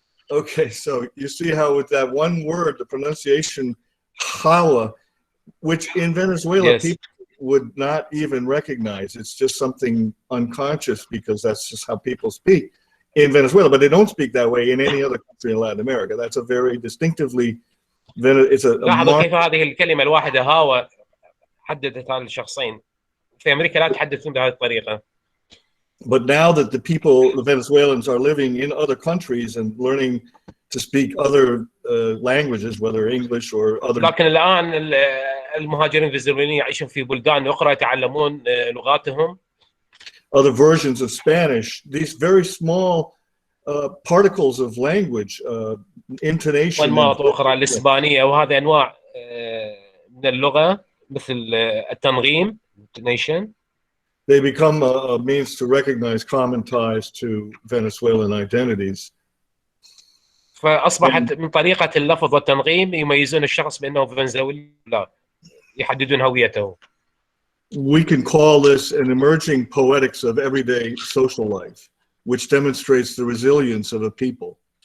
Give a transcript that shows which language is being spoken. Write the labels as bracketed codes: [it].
[en] Okay, so you see how with that one word, the pronunciation "hawa," which in Venezuela Yes. people would not even recognize. It's just something unconscious because that's just how people speak in Venezuela. But they don't speak that way in any other country in Latin America. That's a very distinctively. It's a [ar] لاحظوا كيف هذه الكلمة الواحدة هاوى حددت هذه الشخصين. في أمريكا لا تحدثون بهذه الطريقة. [en] But now that the people, the Venezuelans, are living in other countries and learning to speak other languages, whether English or other. [ar] لكن الآن المهاجرين الفنزويليين يعيشون في بلدان أخرى يتعلمون لغاتهم. [en] Other versions of Spanish. These very small particles of language, intonation. [ar] وأنماط أخرى الإسبانية وهذه أنواع من اللغة مثل التنغيم intonation. [en] They become a means to recognize common ties to Venezuelan identities. [ar] فأصبحت من طريقة اللفظ والتنغيم يميزون الشخص بأنه فنزويلي لا يحددون هويته. [en] We can call this an emerging poetics of everyday social life, which demonstrates the resilience of a people.